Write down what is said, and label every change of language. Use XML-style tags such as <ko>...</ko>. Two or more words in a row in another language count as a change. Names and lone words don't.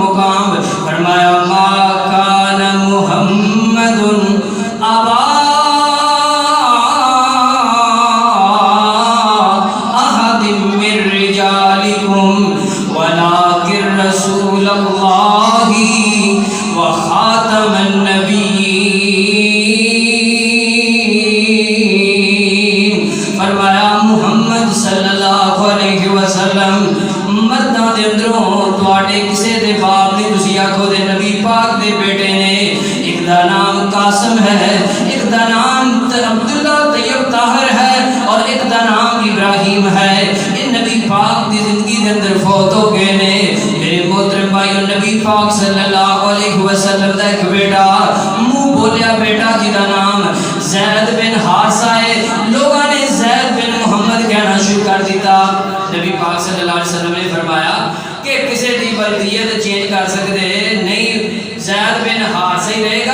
<pa>نام، فرمایا</pa> <ar>ما كان محمد أبا أحد من رجالكم ولكن رسول الله وخاتم النبيين.</ar> <pa>فرمایا محمد</pa> <ar>صلى الله عليه وسلم</ar> <pa>مرداں دے اندروں تہاڈے کسے دے باپ نے، تسی آکھو دے نبی پاک دے بیٹے نے، ایک دا نام قاسم ہے، ایک دا نام عبداللہ طیب طاہر ہے اور ایک دا نام ابراہیم ہے. یہ نبی پاک دی زندگی دے اندر فوت ہو گئے نے. میرے محترم بھائیوں، نبی پاک</pa> <ar>صلى الله عليه وسلم</ar> <pa>دا ایک بیٹا، منہ بولیا بیٹا جدا نام زید بن حارثہ ہے، لوگوں نے زید بن محمد کہنا شروع کر دتا.</pa> <ur>نبی پاک</ur> <ar>صلى الله عليه وسلم</ar> <ur>نے فرمایا کہ کسی کی ولدیت چینج کر سکتے نہیں، زید بن حارثہ ہی رہے گا.</ur>